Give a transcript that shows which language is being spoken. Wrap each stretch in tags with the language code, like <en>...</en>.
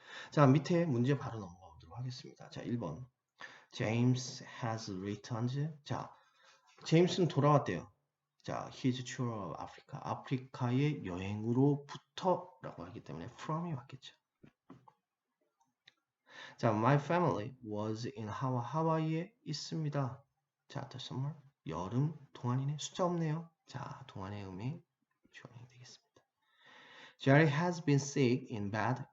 <ko>자, 밑에 문제 바로 넘어가 보도록 하겠습니다.</ko> <en>자, 1번. James has returned.</en> <ko>자, 제임스는 돌아왔대요.</ko> <en>자, his tour of Africa.</en> <ko>아프리카의 여행으로부터라고 하기 때문에 from이 맞겠죠.</ko> <en>자, my family was in Hawaii.</en> <ko>하와이에 있습니다. 자,</ko> <en>the summer.</en> <ko>여름 동안이네. 숫자 없네요. 자, 동안의 의미 주어링 되겠습니다.</ko> <en>Jerry has been sick in bed.</en>